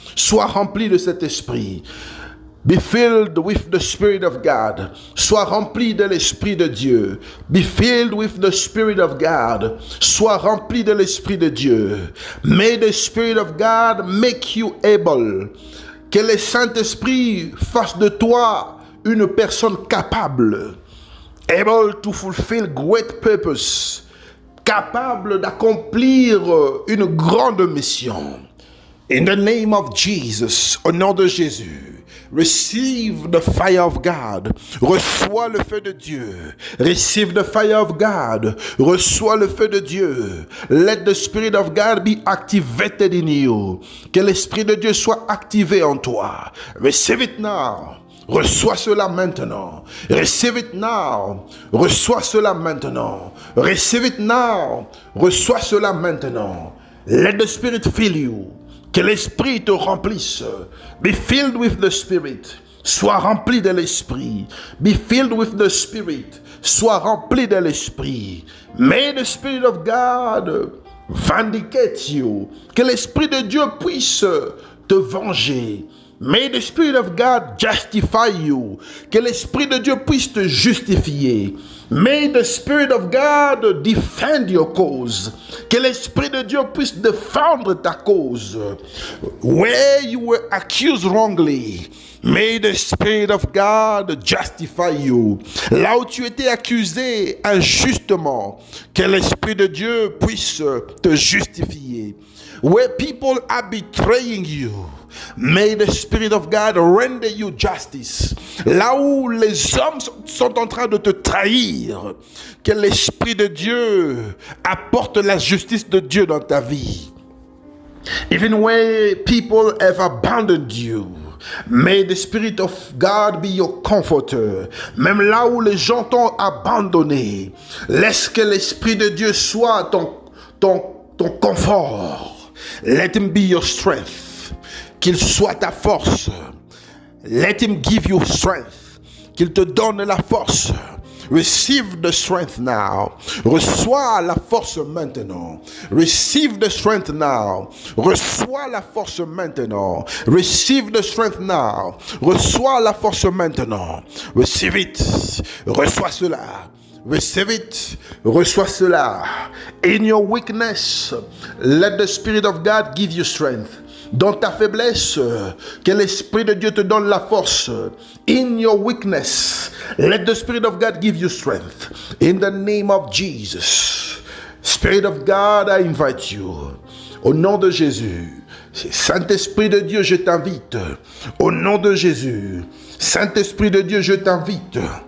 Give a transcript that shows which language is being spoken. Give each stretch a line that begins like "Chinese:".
French: Sois rempli de cet esprit.
English: Be filled with the Spirit of God.
French: Sois rempli de l'Esprit de Dieu.
English: Be filled with the Spirit of God.
French: Sois rempli de l'Esprit de Dieu.
English: May the Spirit of God make you able.
French: Que le Saint-Esprit fasse de toi une personne capable.
English: Able to fulfill great purpose.
French: Capable d'accomplir une grande mission.
English: In the name of Jesus,
French: au nom de Jésus,
English: receive the fire of God.
French: Reçois le feu de Dieu.
English: Receive the fire of God.
French: Reçois le feu de Dieu.
English: Let the Spirit of God be activated in you.
French: Que l'Esprit de Dieu soit activé en toi.
English: Receive it now.
French: Reçois cela maintenant.
English: Receive it now.
French: Reçois cela maintenant.
English: Receive it now.
French: Reçois cela maintenant.
English: Let the Spirit fill you.
French: Que l'Esprit te remplisse.
English: Be filled with the Spirit.
French: Sois rempli de l'Esprit.
English: Be filled with the Spirit.
French: Sois rempli de l'Esprit.
English: May the Spirit of God vindicate you.
French: Que l'Esprit de Dieu puisse te venger.
English: May the Spirit of God justify you.
French: Que l'Esprit de Dieu puisse te justifier.
English: May the Spirit of God defend your cause.
French: Que l'Esprit de Dieu puisse défendre ta cause.
English: Where you were accused wrongly, may the Spirit of God justify you.
French: Là où tu étais accusé injustement, que l'Esprit de Dieu puisse te justifier.
English: Where people are betraying you, may the Spirit of God render you justice.
French: Là où les hommes sont en train de te trahir, que l'Esprit de Dieu apporte la justice de Dieu dans ta vie.
English: Even where people have abandoned you, may the Spirit of God be your comforter.
French: Même là où les gens t'ont abandonné, laisse que l'Esprit de Dieu soit ton confort.
English: Let him be your strength.
French: Qu'il soit ta force.
English: Let him give you strength.
French: Qu'il te donne la force.
English: Receive the strength now.
French: Reçois la force maintenant.
English: Receive the strength now.
French: Reçois la force maintenant.
English: Receive the strength now.
French: Reçois la force maintenant.
English: Receive it.
French: Reçois cela. Receive it. Reçois cela.
English: In your weakness, let the Spirit of God give you strength.
French: Dans ta faiblesse, que l'Esprit de Dieu te donne la force.
English: In your weakness, let the Spirit of God give you strength. In the name of Jesus. Spirit of God, I invite you.
French: Au nom de Jésus. Saint-Esprit de Dieu, je t'invite. Au nom de Jésus. Saint-Esprit de Dieu, je t'invite.